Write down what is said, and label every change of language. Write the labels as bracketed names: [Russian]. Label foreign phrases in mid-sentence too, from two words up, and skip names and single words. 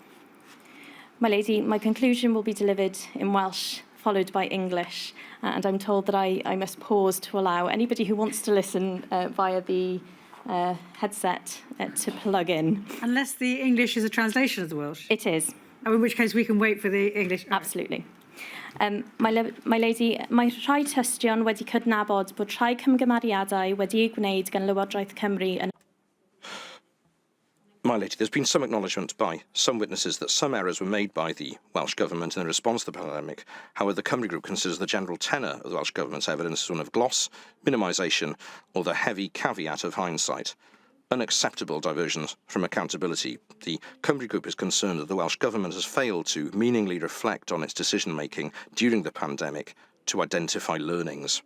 [English] My lady, my conclusion will be delivered in Welsh, followed by English, and I'm told that I must pause to allow anybody who wants to listen via the headset to plug in. Unless the English is a translation of the Welsh? It is. Oh, in which case we can wait for the English. Absolutely. My lady, [Welsh] mae rhai tystion wedi cydnabod bod rhai cymgymeriadau wedi eu gwneud gan Lywodraeth Cymru yn... [English] My lady, there's been some acknowledgement by some witnesses that some errors were made by the Welsh Government in response to the pandemic. However, the Cymru Group considers the general tenor of the Welsh Government's evidence as one of gloss, minimisation, or the heavy caveat of hindsight. Unacceptable diversions from accountability. The Cymru Group is concerned that the Welsh Government has failed to meaningfully reflect on its decision-making during the pandemic to identify learnings.